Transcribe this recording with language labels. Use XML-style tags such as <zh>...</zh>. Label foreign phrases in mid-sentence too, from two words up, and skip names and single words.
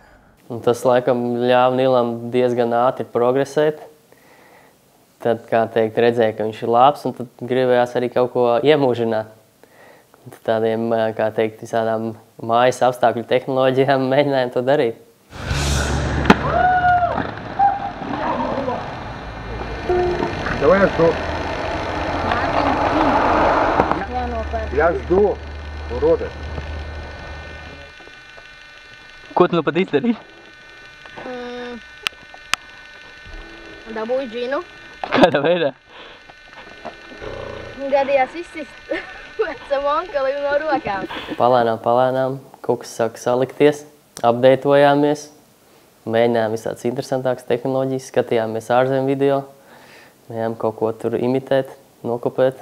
<lv>Un tas, laikam, ļāva Nilam diezgan ātri progresēt. Tad, kā teikt, redzēja, ka viņš ir labs, un tad gribējās arī kaut ko iemūžināt. Tādiem, kā teikt, visādām mājas apstākļu tehnoloģijām mēģinājām to darīt.</lv> <ru>Давай я жду. Я жду, уроды.</ru> <lv>Ko tu nu pat izdarīji? Dabūju džinu. Kādā veidā? Gadījās izsist vecam onkelim no rokām. Palēnām, kaut kas sāk salikties, apdeitojāmies, mēģinājām visādas interesantākas tehnoloģijas, skatījāmies ārzemju video, mēģinājām kaut ko tur imitēt, nokopēt.</lv>